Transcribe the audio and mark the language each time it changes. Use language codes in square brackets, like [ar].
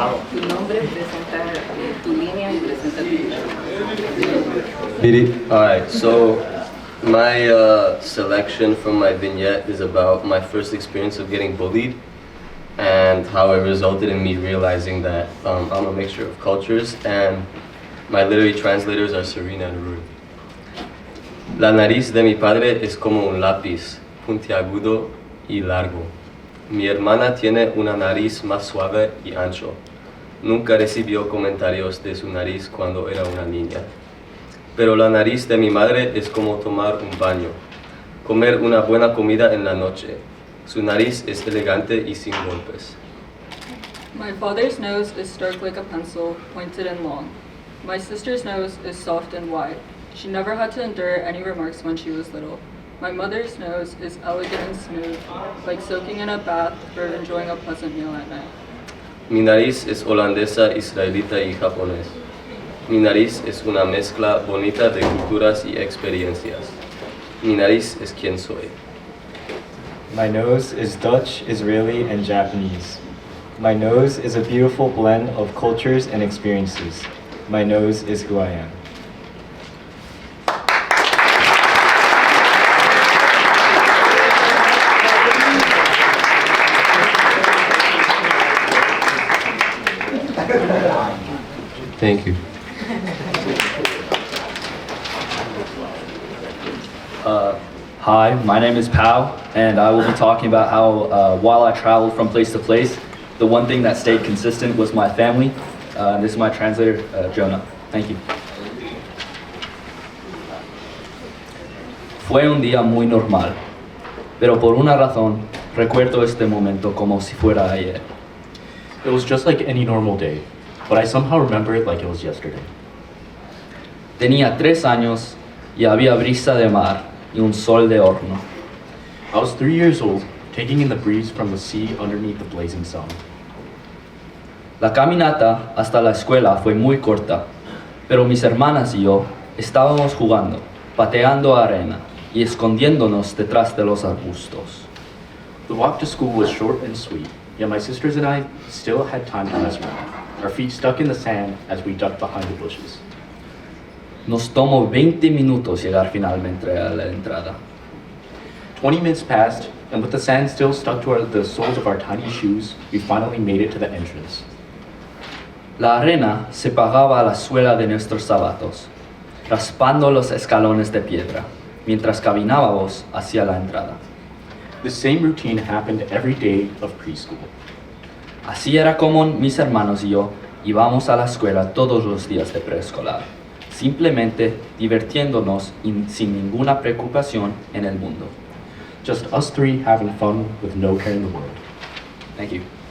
[es] Tu nombre, presenta tu línea y presenta tu. [en] Alright, so my selection from my vignette is about my first experience of getting bullied and how it resulted in me realizing that I'm a mixture of cultures, and my literary translators are Serena and Ruri. [es] La nariz de mi padre es como un lápiz, puntiagudo y largo. Mi hermana tiene una nariz más suave y ancho. Nunca recibió comentarios de su nariz cuando era una niña. Pero la nariz de mi madre es como tomar un baño, comer una buena comida en la noche. Su nariz es elegante y sin golpes. [en] My father's nose is stark like a pencil, pointed and long. My sister's nose is soft and wide. She never had to endure any remarks when she was little. My mother's nose is elegant and smooth, like soaking in a bath or enjoying a pleasant meal at night. [es] Mi nariz es holandesa, israelita y japonés. Mi nariz es una mezcla bonita de culturas y experiencias. Mi nariz es quien soy. [en] My nose is Dutch, Israeli, and Japanese. My nose is a beautiful blend of cultures and experiences. My nose is who I am. Thank you. Hi, my name is Pao, and I will be talking about how while I traveled from place to place, the one thing that stayed consistent was my family. This is my translator, Jonah. Thank you. [es] Fue un día muy normal, pero por una razón recuerdo este momento como si fuera ayer. [en] It was just like any normal day, but I somehow remember it like it was yesterday. [es] Tenía 3 años y había brisa de mar y un sol de horno. [en] I was 3 years old, taking in the breeze from the sea underneath the blazing sun. [es] La caminata hasta la escuela fue muy corta, pero mis hermanas y yo estábamos jugando, pateando arena y escondiéndonos detrás de los arbustos. [en] The walk to school was short and sweet, yet my sisters and I still had time to mess around, our feet stuck in the sand as we ducked behind the bushes. [es] Nos tomó 20 minutos llegar finalmente a la entrada. [en] 20 minutes passed, and with the sand still stuck to the soles of our tiny shoes, we finally made it to the entrance. [es] La arena se pegaba a la suela de nuestros zapatos, raspando los escalones de piedra, mientras caminábamos hacia la entrada. [en] The same routine happened every day of preschool. [es] Así era como mis hermanos y yo íbamos a la escuela todos los días de preescolar, simplemente divirtiéndonos sin ninguna preocupación en el mundo. [en] Just us 3 having fun with no care in the world. Thank you.